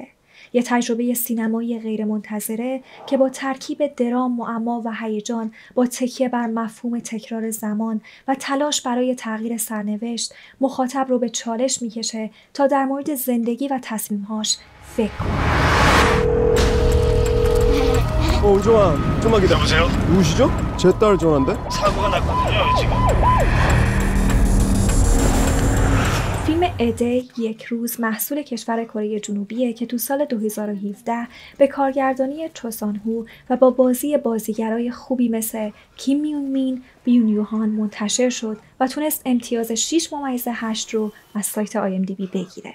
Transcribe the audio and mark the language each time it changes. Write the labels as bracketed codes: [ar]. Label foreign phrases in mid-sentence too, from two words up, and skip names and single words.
[fa] یه تجربه سینمایی غیرمنتظره که با ترکیب درام، معما و هیجان، با تکیه بر مفهوم تکرار زمان و تلاش برای تغییر سرنوشت، مخاطب رو به چالش میکشه تا در مورد زندگی و تصمیمهاش فکر کنه. [ko] 오종아, 좀만 기다려. 여보세요? 누구시죠? 제 딸 전화인데? 사고가 났거든요, 지금. [fa] فیلم ادی یک روز محصول کشور کره جنوبیه که تو سال 2017 به کارگردانی چو سان هو و با بازی بازیگرای خوبی مثل کیم میون مین، بیون یوهان منتشر شد و تونست امتیاز 6.8 رو از سایت IMDb بگیره.